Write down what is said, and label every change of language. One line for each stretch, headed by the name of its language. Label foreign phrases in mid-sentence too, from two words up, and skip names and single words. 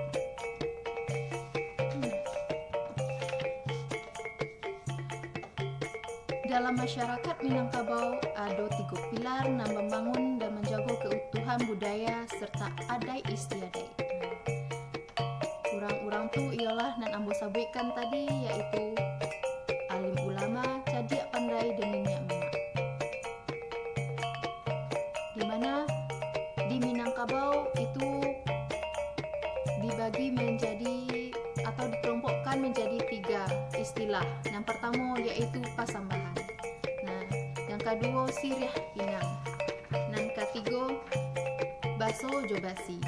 Indonesian: Dalam masyarakat Minangkabau ada tiga pilar yang membangun dan menjaga keutuhan budaya serta adat istiadat.
Minangkabau: Orang-orang tu ialah nan ambo sampaikan tadi, yaitu alim ulama, cadiak pandai, dan minyak mama.
Indonesian: Di mana di Minangkabau itu dibagi menjadi atau dikelompokkan menjadi 3 istilah. Yang pertama yaitu pasambahan. Nah, yang kedua sirih pinang. Dan ketiga baso jobasi.